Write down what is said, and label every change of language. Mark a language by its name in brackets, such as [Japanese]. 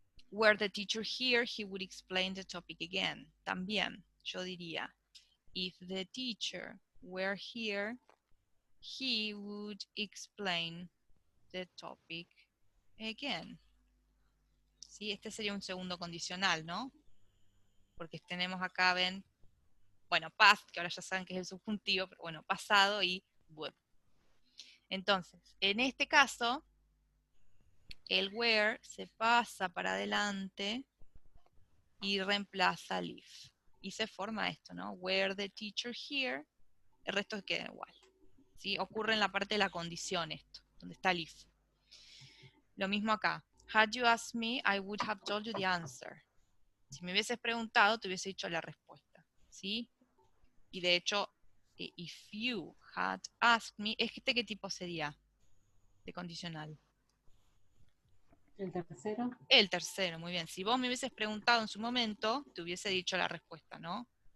[English] Were the teacher here, he would explain the topic again. [Spanish] También yo diría, [English] if the teacher were here, he would explain the topic again. [Spanish] ¿Sí? Este sería un segundo condicional, ¿no? Porque tenemos acá, ven, bueno, past, que ahora ya saben que es el subjuntivo, pero bueno, pasado y would. Entonces, en este caso, el where se pasa para adelante y reemplaza el if. Y se forma esto, ¿no? [English] Were the teacher here, [Spanish] el resto queda igual. ¿Sí? Ocurre en la parte de la condición esto, donde está el if. Lo mismo acá. [English] Had you asked me, I would have told you the answer. [Spanish] Si me hubieses preguntado, te hubiese dicho la respuesta, ¿sí? Y de hecho, [English] if you had asked me, [Spanish] ¿este qué tipo sería de condicional? El tercero. El tercero, muy bien. Si vos me hubieses preguntado en su momento, te hubiese dicho la respuesta, ¿no?